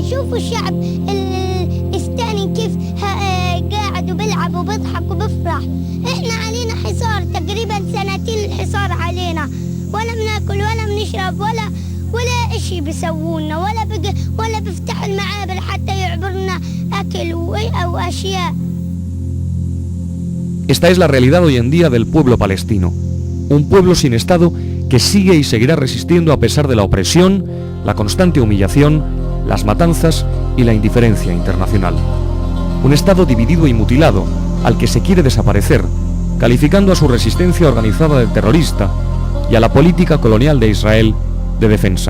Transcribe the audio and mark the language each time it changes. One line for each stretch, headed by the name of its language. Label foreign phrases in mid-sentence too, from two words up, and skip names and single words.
Arabic: شوفوا الشعب الثاني كيف قاعد وبيلعب وبيضحك وبيفرح. احنا علينا حصار تقريبا سنتين الحصار علينا، ولا بناكل ولا بنشرب ولا اشي بيسوونا ولا بيفتحوا المعابر حتى يعبرنا اكل او اشياء.
Spanish: Esta es la realidad hoy en día del pueblo palestino, un pueblo sin Estado que sigue y seguirá resistiendo a pesar de la opresión, la constante humillación, las matanzas y la indiferencia internacional. Un Estado dividido y mutilado, al que se quiere desaparecer, calificando a su resistencia organizada de terrorista y a la política colonial de Israel de defensa.